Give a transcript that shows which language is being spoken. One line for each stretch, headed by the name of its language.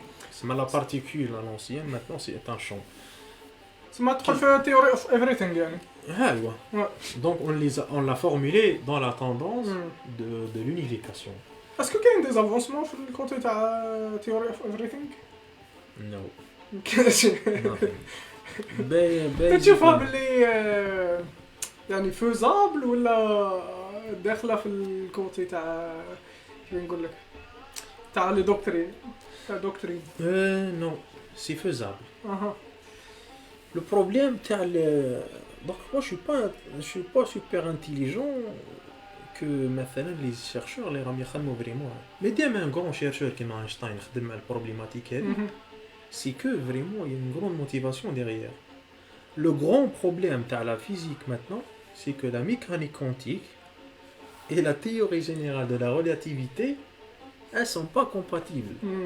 French: C'est la particule à l'ancienne, maintenant c'est un champ. C'est ma théorie of everything يعني. Ouais. Donc on l'a formulé dans la tendance de l'unification. Est-ce que
Arabic: كاين
French: des avancements
Arabic: في الكوتي تاع
French: théorie of everything؟
English: No.
Arabic: كاينش. تشوفها باللي يعني فوزابل ولا داخله في الكوتي تاع كيف نقول لك تاع لي دوكترين تاع دوكترين؟
French: Non, c'est faisable. Le problème
Arabic: تاع
French: donc moi je suis pas super intelligent que
Arabic: مثلا
French: les chercheurs
Arabic: اللي راهم يخدموا
French: vraiment. Mais
Arabic: دائما
French: un grand chercheur comme Einstein
Arabic: يخدم على البروبليماتيك هذه.
French: C'est que vraiment il y a une grande motivation derrière. Le grand problème de la physique maintenant, c'est que la mécanique quantique et la théorie générale de la relativité, elles sont pas compatibles.